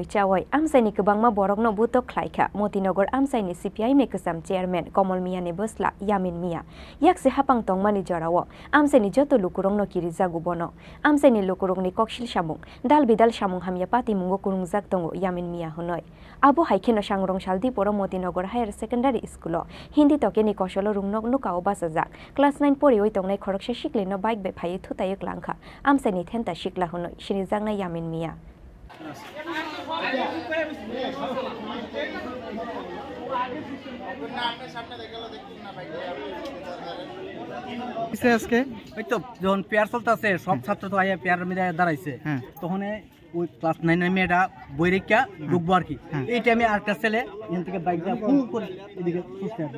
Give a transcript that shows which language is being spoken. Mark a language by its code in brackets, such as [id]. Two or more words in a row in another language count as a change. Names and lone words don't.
[trp] chawai amsaini kwbangma borokno butok khlaika Motinagar amsaini CPI mekasam chairman Komol Mia ni bosla Yamin Mia yakse hapang tongmani jorao amsaini joto lukurongno kirijagu bono amsaini lukurongni koksil samung dal bidal samung hamya pati mungo kurungjak tongo Yamin Mia honoi abo haikeno sangrong saldi poro Motinagar Higher Secondary School Hindi tokeni kosolo rungnok nukao basajak class 9 pori oi tongnai khoroksa siklino bike be phai thutayuk langkha amsaini thenta sikla honoi sirijangna Yamin Mia [bn] আজকে ওই তো যখন পেয়ার চলতেছে সব ছাত্র তো আইয়া পেয়ার মধ্যে দাঁড়াইছে তখন ওই ক্লাস 9 এর মেয়েটা বই রেখা ঢুকবো আর কি এই টাইমে আরেকটা ছেলে এখান থেকে বাইক দিয়ে ফুল করে এদিকে সুস্থ আছে